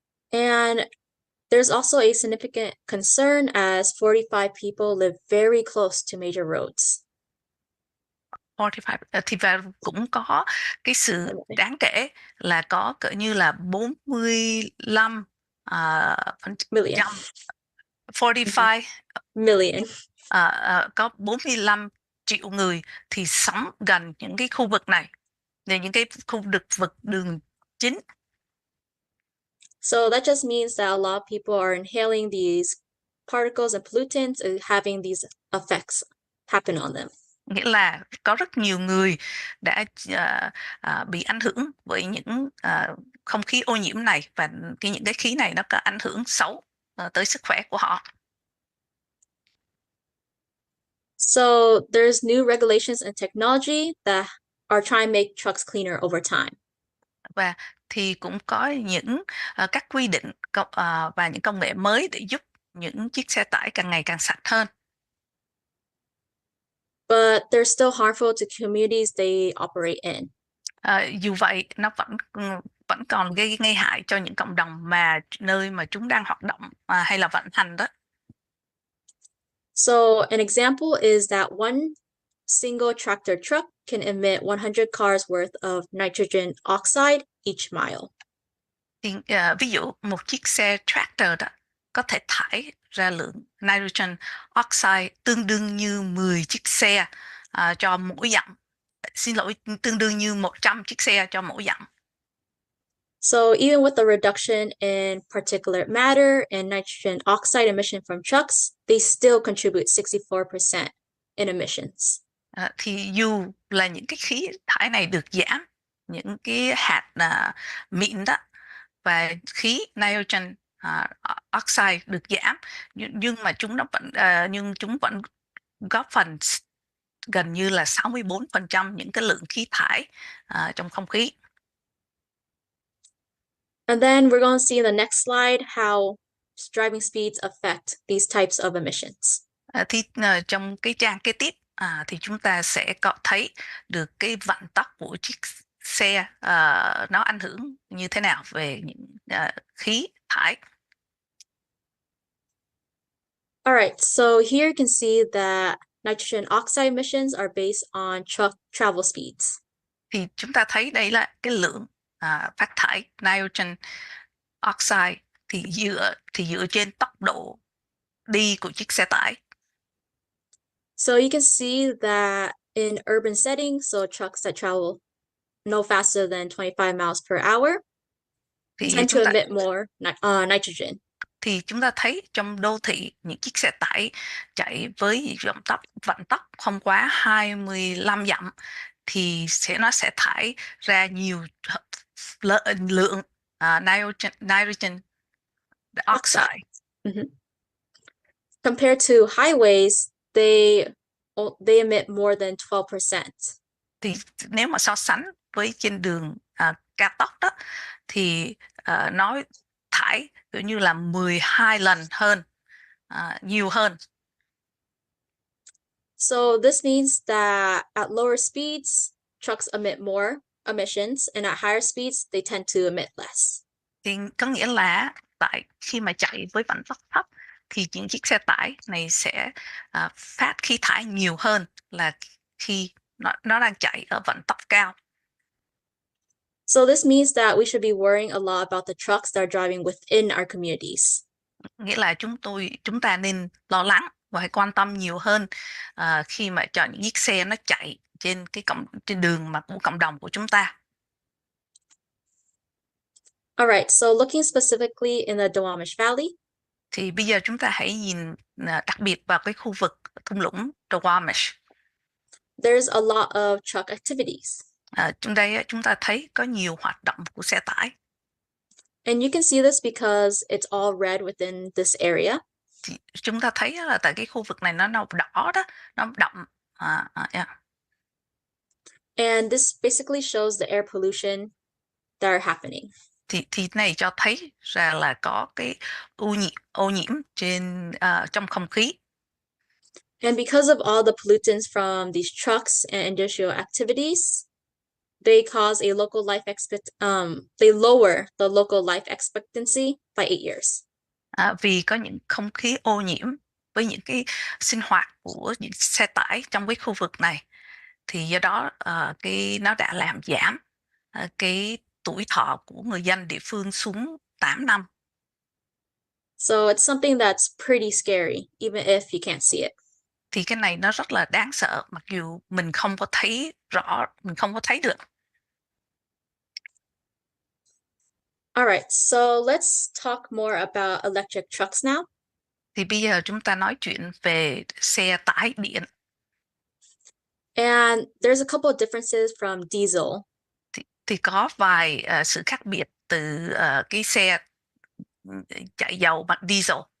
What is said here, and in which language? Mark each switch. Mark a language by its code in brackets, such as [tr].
[en] And there's also a significant concern as 45 people live very close to major roads. [vi] 45, thì và cũng có cái sự đáng kể là có cỡ như là 45 [en] Million. 45 Million. [vi] Có 45 triệu người thì sống gần những cái khu vực này, những cái khu vực đường chính. [en] So that just means that a lot of people are inhaling these particles and pollutants and having these effects happen on them. [vi] Nghĩa là có rất nhiều người đã bị ảnh hưởng bởi những không khí ô nhiễm này, và những cái khí này nó có ảnh hưởng xấu tới sức khỏe của họ. [en] So there's new regulations and technology that are trying to make trucks cleaner over time. [vi] Và thì cũng có những các quy định và những công nghệ mới để giúp những chiếc xe tải càng ngày càng sạch hơn. [en] But they're still harmful to communities they operate in. [vi] Dù vậy, nó vẫn còn gây hại cho những cộng đồng nơi mà chúng đang hoạt động hay là vận hành đó. [en] So an example is that one single tractor truck can emit 100 cars worth of nitrogen oxide each mile. [vi] Thì, ví dụ một chiếc xe tractor đó có thể thải ra lượng nitrogen oxide tương đương như 10 chiếc xe cho mỗi dặm. Xin lỗi, tương đương như 100 chiếc xe cho mỗi dặm. [en] So even with the reduction in particulate matter and nitrogen oxide emission from trucks, they still contribute 64% in emissions. [vi] Thì dù là những cái khí thải này được giảm, những cái hạt mịn đó, và khí nitrogen oxide được giảm, nhưng mà chúng vẫn góp phần gần như là 64% những cái lượng khí thải trong không khí. [en] And then we're going to see in the next slide how driving speeds affect these types of emissions. [vi] Trong cái trang kế tiếp thì chúng ta sẽ có thấy được cái vận tốc của chiếc xe nó ảnh hưởng như thế nào về những khí thải. [en] All right, so here you can see that nitrogen oxide emissions are based on truck travel speeds. [vi] Thì chúng ta thấy đây là cái lượng phát thải nitrogen oxide thì dựa trên tốc độ đi của chiếc xe tải. [en] So you can see that in urban settings, so trucks that travel no faster than 25 miles per hour [vi] Thì [en] tend to emit more nitrogen. [vi] Thì chúng ta thấy trong đô thị, những chiếc xe tải chạy với vận tốc không quá 25 dặm thì nó sẽ thải ra nhiều lượng nitrogen oxide. [en] Compared to highways, they emit more than 12%. [vi] Thì nếu mà so sánh với trên đường cao tốc đó thì nó thải kiểu như là 12 lần hơn, nhiều hơn. [en] So this means that at lower speeds, trucks emit more emissions, and at higher speeds, they tend to emit less. [vi] Thì có nghĩa là khi mà chạy với vận tốc thấp thì những chiếc xe tải này sẽ phát khí thải nhiều hơn là khi nó đang chạy ở vận tốc cao. [en] So this means that we should be worrying a lot about the trucks that are driving within our communities. [vi] Nghĩa là chúng ta nên lo lắng và hãy quan tâm nhiều hơn khi mà chọn những chiếc xe nó chạy trên đường mà của cộng đồng của chúng ta. [en] All right, so looking specifically in the Dwamish Valley. [vi] Thì bây giờ chúng ta hãy nhìn đặc biệt vào cái khu vực thung lũng Dwamish. [en] There's a lot of truck activities. [vi] Trong đây chúng ta thấy có nhiều hoạt động của xe tải. [en] And you can see this because it's all red within this area. [vi] Thì chúng ta thấy là tại cái khu vực này nó đỏ đó, nó đậm. [en] Yeah. And this basically shows the air pollution that are happening. [vi] Thì này cho thấy ra là có cái ô nhiễm trong không khí. [en] And because of all the pollutants from these trucks and industrial activities, they cause a local they lower the local life expectancy by 8 years. [vi] Vì có những không khí ô nhiễm với những cái sinh hoạt của những xe tải trong cái khu vực này, thì do đó nó đã làm giảm cái tuổi thọ của người dân địa phương xuống 8 năm. [en] So it's something that's pretty scary, even if you can't see it. [vi] Thì cái này nó rất là đáng sợ, mặc dù mình không có thấy rõ, mình không có thấy được. [en] All right, so let's talk more about electric trucks now. [vi] Thì bây giờ chúng ta nói chuyện về xe tải điện. [en] And there's a couple of differences from diesel. [vi] Thì có vài sự khác biệt từ cái xe chạy dầu bằng diesel.